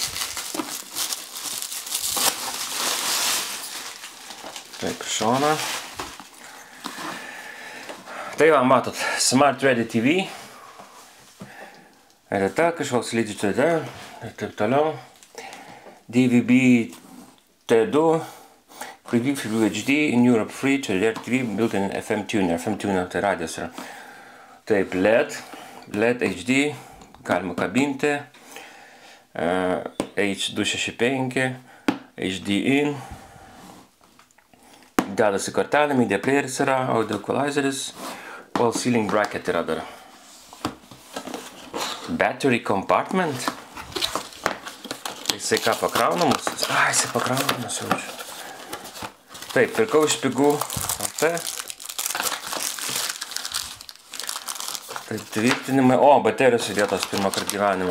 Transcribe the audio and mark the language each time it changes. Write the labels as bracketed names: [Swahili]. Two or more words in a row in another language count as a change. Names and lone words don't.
[Lithuanian] Taip, šoną. Tai va, matot, [English] Smart Ready TV. [Lithuanian] Reta, kažkoks lydi tada, ir taip toliau. [English] DVB T2, Preview Full HD, in Europe Free, čia TV, built-in FM tuner. FM tuner [Lithuanian] tai radijas yra. Taip, LED HD. Galima kabinti, H265, HD in, dedasi kortelė, media playeris yra, audio equalizeris, [English] wall ceiling bracket [Lithuanian] yra dar. [English] Battery compartment, [Lithuanian] jisai ką pakraunamas? Jisai pakraunamas jaučiu. Taip, pirkau iš pigų LT. Taip, tvirtinimai, baterijos įdėtos pirmą kartą gyvenimą.